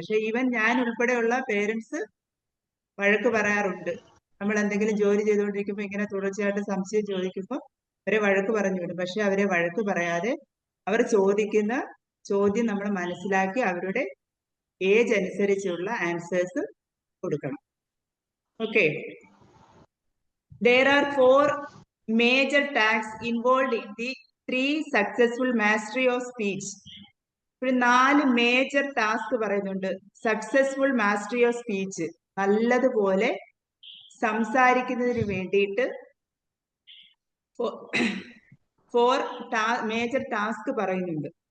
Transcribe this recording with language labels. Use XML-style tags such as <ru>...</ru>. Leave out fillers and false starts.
<ml>പക്ഷെ ഈവൻ ഞാൻ ഉൾപ്പെടെയുള്ള പേരൻസ് വഴക്ക് പറയാറുണ്ട്. നമ്മൾ എന്തെങ്കിലും ജോലി ചെയ്തുകൊണ്ടിരിക്കുമ്പോൾ ഇങ്ങനെ തുടർച്ചയായിട്ട് സംശയം ചോദിക്കുമ്പോൾ അവരെ വഴക്ക് പറഞ്ഞു വിടും. പക്ഷെ അവരെ വഴക്ക് പറയാതെ അവർ ചോദിക്കുന്ന ചോദ്യം നമ്മൾ മനസ്സിലാക്കി അവരുടെ ഏജ് അനുസരിച്ചുള്ള ആൻസേഴ്സ് കൊടുക്കണം. Okay.</ml> <en>There are 4 major tasks involved in the 3 successful mastery of speech.</en> <ml>ഒരു 4 മേജർ ടാസ്ക് പറയുന്നുണ്ട്</ml> <en>Successful mastery of speech.</en> <ml>നല്ലതുപോലെ സംസാരിക്കുന്നതിന് വേണ്ടിയിട്ട് 4 മേജർ ടാസ്ക് പറയുന്നുണ്ട്.</ml>